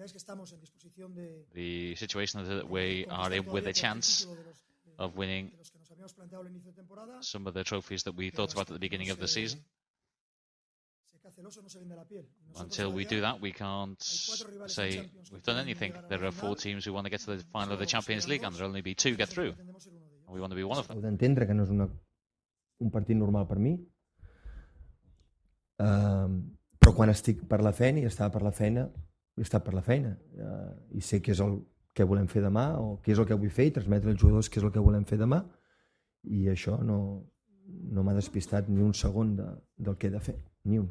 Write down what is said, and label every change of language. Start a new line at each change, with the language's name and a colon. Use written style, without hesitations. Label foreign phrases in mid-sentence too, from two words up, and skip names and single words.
English: The situation is that we are in with a chance of winning some of the trophies that we thought about at the beginning of the season. Until we do that, we can't say we've done anything. There are 4 teams who want to get to the final of the Champions League, and there will only be 2 get through. And we want to be one of them.
Catalan: Heu d'entendre que no és un partit normal per mi, però quan estic per la feina i estava per la feina, he estat per la feina. I sé què és el que volem fer demà, o què és el que vull fer, i transmetre als jugadors què és el que volem fer demà, i això no no m'ha despistat ni un segon del que he de fer, ni un.